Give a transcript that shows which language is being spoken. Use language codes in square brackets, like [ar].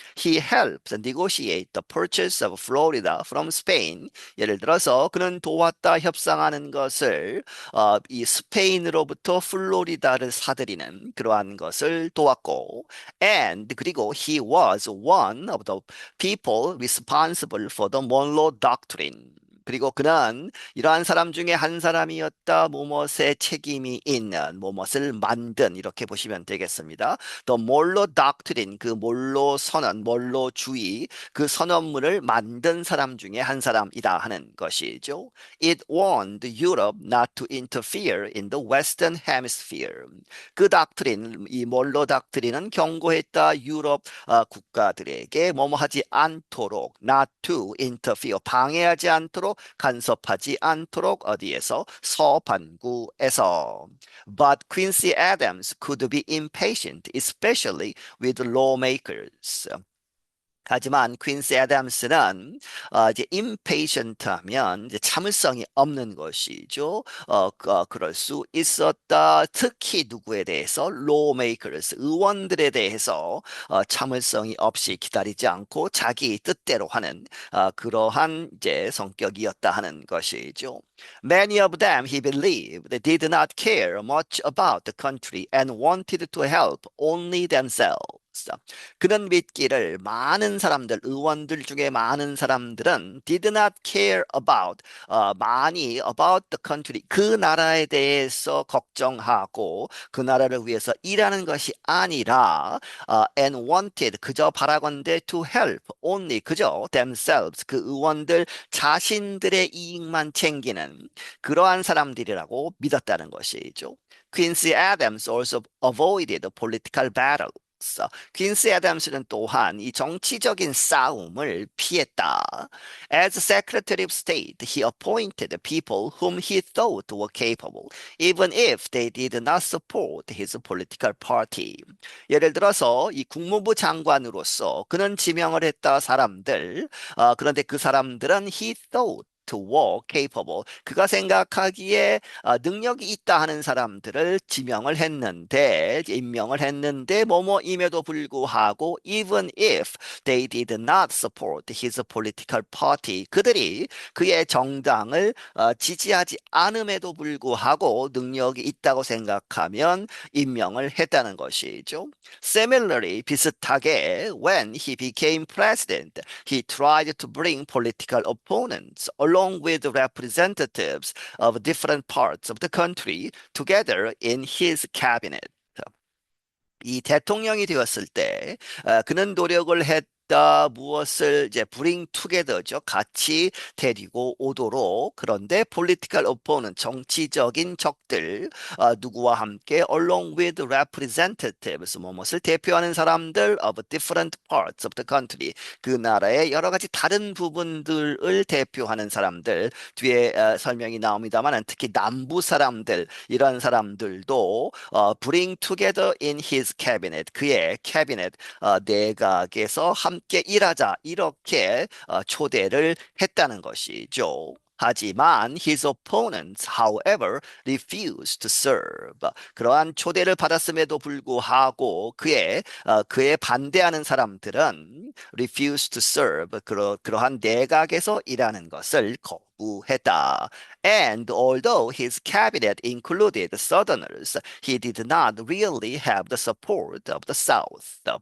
[en] He helped negotiate the purchase of Florida from Spain. [ko] 예를 들어서 그는 도왔다 협상하는 것을 이 스페인으로부터 플로리다를 사들이는 그러한 것을 도왔고, and 그리고 he was one of the people responsible for the Monroe Doctrine. 그리고 그는 이러한 사람 중에 한 사람이었다. 무엇에 책임이 있는, 무엇을 만든 이렇게 보시면 되겠습니다. The Monroe Doctrine, 그 몰로 선언, 몰로주의, 그 선언문을 만든 사람 중에 한 사람이다 하는 것이죠. [en] It warned Europe not to interfere in the Western Hemisphere. [ko] 그 닥트린, 이 몰로 닥트린은 경고했다. 유럽 국가들에게 뭐뭐 하지 않도록, [en] not to interfere, [ko] 방해하지 않도록, 간섭하지 않도록 어디에서? 서반구에서. [en] But Quincy Adams could be impatient, especially with lawmakers. [ko] 하지만 퀸시 애덤스는 이제 impatient하면 이제 참을성이 없는 것이죠. 그럴 수 있었다. 특히 누구에 대해서? lawmakers, 의원들에 대해서 참을성이 없이 기다리지 않고 자기 뜻대로 하는 그러한 이제 성격이었다 하는 것이죠. [en] Many of them, he believed, did not care much about the country and wanted to help only themselves. [ko] 그는 믿기를 많은 사람들, 의원들 중에 많은 사람들은 [en] did not care about, [ko] 많이 [en] about the country, [ko] 그 나라에 대해서 걱정하고 그 나라를 위해서 일하는 것이 아니라 [en] and wanted, [ko] 그저 바라건대 [en] to help, only, [ko] 그저 themselves, 그 의원들 자신들의 이익만 챙기는 그러한 사람들이라고 믿었다는 것이죠. [en] Quincy Adams also avoided political battle. [ko] 퀸시 애덤스는 또한 이 정치적인 싸움을 피했다. [en] As Secretary of State, he appointed people whom he thought were capable, even if they did not support his political party. [ko] 예를 들어서 이 국무부 장관으로서 그는 지명을 했다 사람들, 그런데 그 사람들은 [en] he thought to work capable. [ko] 그가 생각하기에 능력이 있다 하는 사람들을 지명을 했는데, 임명을 했는데, 뭐뭐임에도 불구하고, [en] even if they did not support his political party, [ko] 그들이 그의 정당을 지지하지 않음에도 불구하고 능력이 있다고 생각하면 임명을 했다는 것이죠. [en] Similarly, [ko] 비슷하게, [en] when he became president, he tried to bring political opponents along with representatives of different parts of the country together in his cabinet. [ko] 이 대통령이 되었을 때 그는 노력을 했다. 무엇을 이제 [en] bring together [ko] 죠. 같이 데리고 오도록. 그런데 [en] political opponent, [ko] 정치적인 적들, 누구와 함께 [en] along with representatives, [ko] 무엇을 대표하는 사람들 [en] of different parts of the country, [ko] 그 나라의 여러 가지 다른 부분들을 대표하는 사람들, 뒤에 설명이 나옵니다만 특히 남부 사람들, 이런 사람들도 [en] bring together in his cabinet, [ko] 그의 캐비넷 내각에서 함께 일하자 이렇게 초대를 했다는 것이죠. 하지만 [en] his opponents, however, refused to serve. [ko] 그러한 초대를 받았음에도 불구하고 그의 반대하는 사람들은 [en] refused to serve. [ko] 그러한 내각에서 일하는 것을 거부했다. [en] And although his cabinet included Southerners, he did not really have the support of the South.